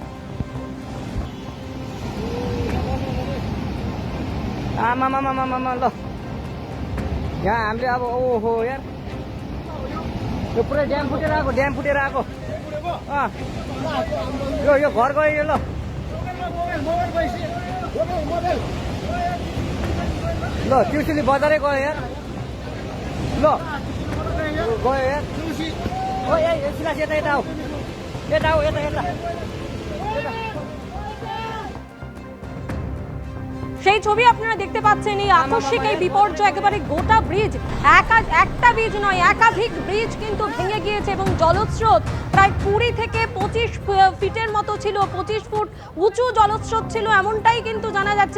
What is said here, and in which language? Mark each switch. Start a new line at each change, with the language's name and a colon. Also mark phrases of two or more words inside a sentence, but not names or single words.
Nepali: आमा ल यहाँ हामीले अब ओहो यार यो पुरै ड्याम फुटेर आएको यो घर गयो यो ल ल ट्युसुली बजारै गयो यार ल गयो यार ओ ए सिलास यता आऊ यता
Bangla: সেই ছবি আপনারা দেখতে পাচ্ছেন। এই আকস্মিক এই বিপর্যয় একেবারে গোটা ব্রিজ, একটা ব্রিজ নয় একাধিক ব্রিজ কিন্তু ভেঙে গিয়েছে এবং জলস্রোত প্রায় 20 থেকে 25 ফিটের মতো ছিল, 25 ফুট উঁচু জলস্রোত ছিল এমনটাই কিন্তু জানা যাচ্ছে।